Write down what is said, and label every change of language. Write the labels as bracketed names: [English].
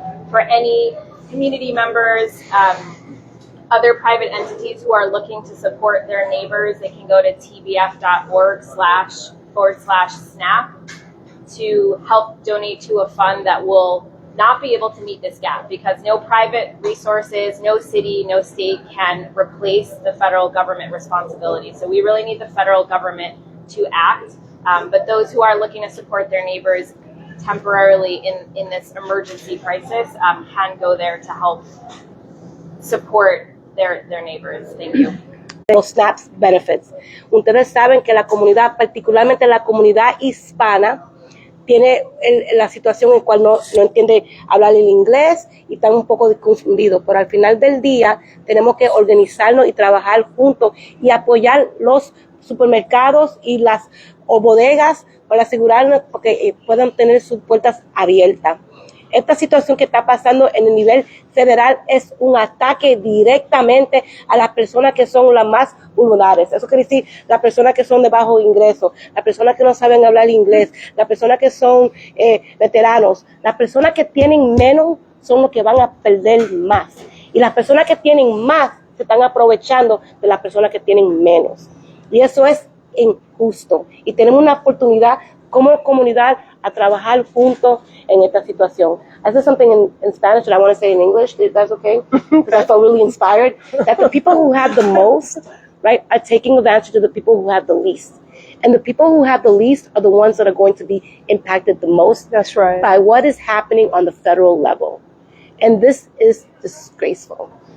[English] For any community members, other private entities who are looking to support their neighbors, they can go to tbf.org//SNAP to help donate to a fund that will not be able to meet this gap, because no private resources, no city, no state can replace the federal government responsibility. So we really need the federal government to act. But those who are looking to support their neighbors temporarily in this emergency crisis can go there to help support their neighbors. Thank you. Los SNAP benefits. [Spanish] Ustedes saben que la comunidad, particularmente la comunidad hispana, tiene la situación en la cual no entiende hablar el inglés y están un poco confundidos, pero al final del día tenemos que organizarnos y trabajar juntos y apoyar los supermercados y las bodegas para asegurarnos que puedan tener sus puertas abiertas. Esta situación que está pasando en el nivel federal es un ataque directamente a las personas que son las más vulnerables. Eso quiere decir las personas que son de bajo ingreso, las personas que no saben hablar inglés, las personas que son veteranos, las personas que tienen menos son los que van a perder más. Y las personas que tienen más se están aprovechando de las personas que tienen menos. Y eso es injusto. Y tenemos una oportunidad como comunidad a trabajar juntos en esta situación. [English] I said something in Spanish and I want to say in English, if that's okay, because I felt really inspired, that the people who have the most, right, are taking advantage of the people who have the least. And the people who have the least are the ones that are going to be impacted the most. That's right. By what is happening on the federal level. And this is disgraceful.